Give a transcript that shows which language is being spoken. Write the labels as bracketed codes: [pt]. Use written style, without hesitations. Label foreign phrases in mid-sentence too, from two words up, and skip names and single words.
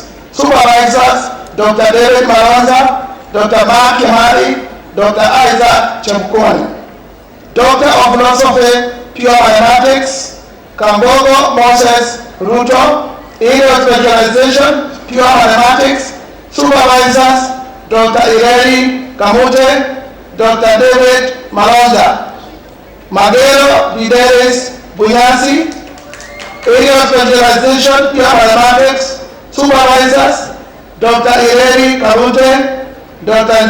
[en] Supervisors, Dr. David Malonza, Dr. Mark Kimari, Dr. Isaac Chemkoni. Doctor of Philosophy Pure Mathematics, Kambogo Moses Ruto, Area of Specialization Pure Mathematics. Supervisors, Dr. Ireli Kamute, Dr. David Malonza. Magero Videlis Bunyasi, Area of Specialization Pure Mathematics. Supervisors, Dr. Ireli Kamute, Dr.